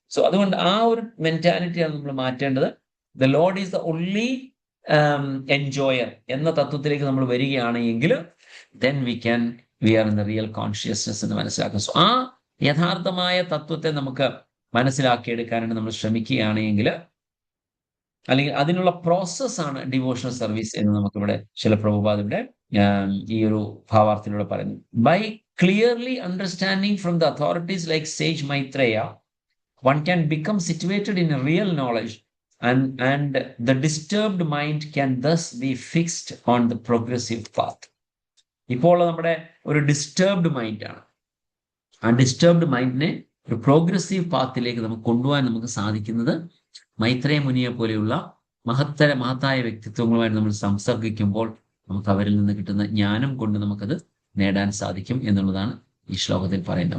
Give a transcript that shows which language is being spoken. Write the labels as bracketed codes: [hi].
[ml] So അതുകൊണ്ട് ആ ഒരു മെന്റാലിറ്റിയാണ് നമ്മൾ മാറ്റേണ്ടത്. [en] the Lord is the only enjoyer [ml] എന്ന തത്വത്തിലേക്ക് നമ്മൾ വരികയാണെങ്കിൽ [en] then we are in the real consciousness [ml] എന്ന് മനസ്സിലാക്കും. സോ ആ യഥാർത്ഥമായ തത്വത്തെ നമുക്ക് മനസ്സിലാക്കിയെടുക്കാനായിട്ട് നമ്മൾ ശ്രമിക്കുകയാണെങ്കിൽ, അല്ലെങ്കിൽ അതിനുള്ള പ്രോസസ്സാണ് ഡിവോഷണൽ സർവീസ് എന്ന് നമുക്കിവിടെ ചില പ്രഭുപാദ് ഇവിടെ ഈ ഒരു ഭാവാർത്ഥത്തിലൂടെ പറയുന്നു. [en] By clearly understanding from the authorities like sage Maitreya, one can become situated in a real knowledge, and the disturbed mind can thus be fixed on the progressive path. [ml] ഇപ്പോൾ നമ്മുടെ ഒരു ഡിസ്റ്റർബ്ഡ് മൈൻഡാണ്. ആ ഡിസ്റ്റർബ്ഡ് മൈൻഡിനെ ഒരു progressive പാത്തിലേക്ക് നമുക്ക് കൊണ്ടുപോകാൻ നമുക്ക് സാധിക്കുന്നത് മൈത്രേയ മുനിയെ പോലെയുള്ള മഹത്തായ വ്യക്തിത്വങ്ങളുമായിട്ട് നമ്മൾ സംസർഗിക്കുമ്പോൾ നമുക്ക് അവരിൽ നിന്ന് കിട്ടുന്ന ജ്ഞാനം കൊണ്ട് നമുക്കത് നേടാൻ സാധിക്കും എന്നുള്ളതാണ് ഈ ശ്ലോകത്തിൽ പറയുന്നത്.